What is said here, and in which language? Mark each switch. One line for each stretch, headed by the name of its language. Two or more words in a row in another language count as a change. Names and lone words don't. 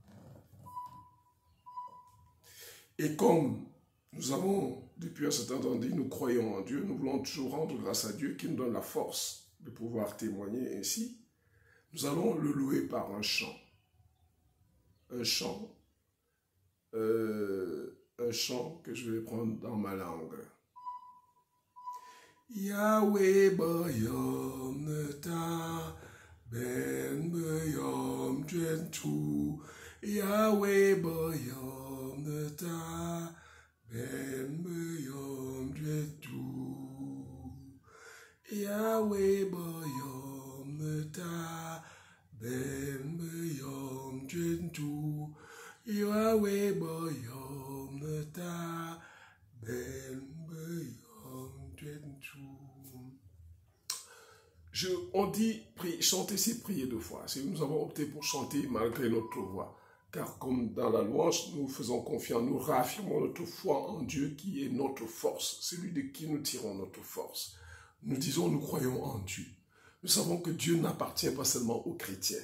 French: Et comme nous avons, depuis un certain temps dit, nous croyons en Dieu, nous voulons toujours rendre grâce à Dieu qui nous donne la force de pouvoir témoigner ainsi. Nous allons le louer par un chant. Un chant que je vais prendre dans ma langue. Yahweh bayom neta ben bayom jentu. Yahweh bayom neta ben bayom jentu. Yahweh bayom neta ben bayom jentu. Yahweh bayom neta ben bayom jentu. On dit chanter, c'est prier deux fois. Nous avons opté pour chanter malgré notre voix. Car comme dans la louange, nous faisons confiance, nous réaffirmons notre foi en Dieu qui est notre force, celui de qui nous tirons notre force. Nous disons, nous croyons en Dieu. Nous savons que Dieu n'appartient pas seulement aux chrétiens.